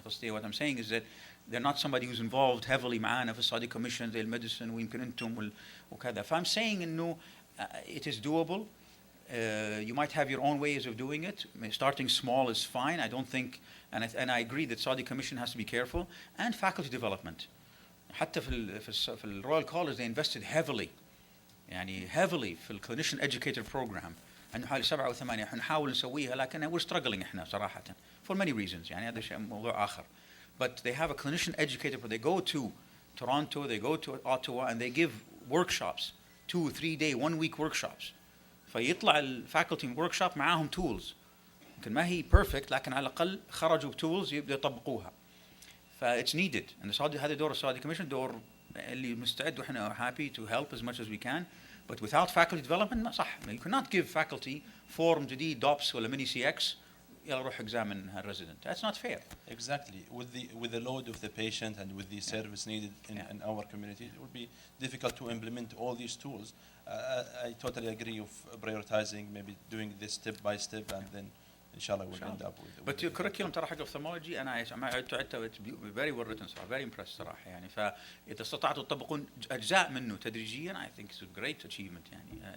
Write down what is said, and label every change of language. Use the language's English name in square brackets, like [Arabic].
[Arabic] قصدي [English] what I'm saying is that they're not somebody who's involved heavily [Arabic] معانا في السعودي commission زي الميديسن ويمكن أنتم وكذا. فأم [English] saying [Arabic] إنه [English] it is doable. You might have your own ways of doing it. Starting small is fine. I don't think, and I agree that Saudi Commission has to be careful. And faculty development. [Arabic] حتى في الرويال كولج [English] they invested heavily [Arabic] يعني [English] heavily [Arabic] في الكلينيشن [English] educator program. [Arabic] عنده حوالي 7 أو 8 احنا نحاول نسويها لكن [English] we're struggling [Arabic] احنا صراحة [English] for many reasons [Arabic] يعني هذا شيء موضوع آخر. [English] But they have a clinician educator where they go to Toronto, they go to Ottawa, and they give workshops, 2 3 day 1 week workshops. [Arabic] فيطلع الفاكولتي من workshop معاهم tools. يمكن ما هي perfect لكن على الأقل خرجوا بtools يبدأ يطبقوها. [English] It's needed. And [Arabic] هذا دور السعودي Commission دور اللي مستعد وإحنا [English] happy to help as much as we can. But without faculty development [Arabic] ما صح. [English] You cannot give faculty form [Arabic] جديد [English] DOPS ولا mini CX [Arabic] يلا روح [English] examine her resident. That's not fair. Exactly. With the load of the patient and with the service needed in our community, it would be difficult to implement all these tools. I totally agree of prioritizing, maybe doing this step by step, and then inshallah we'll end up with. But your curriculum [Arabic] ترى حق [English] ophthalmology [Arabic] أنا عدته [English] it's very well written [Arabic] صراحة, [English] very impressed [Arabic] صراحة يعني. فإذا استطعتوا تطبقون أجزاء منه تدريجيا [English] I think it's a great achievement [Arabic] يعني.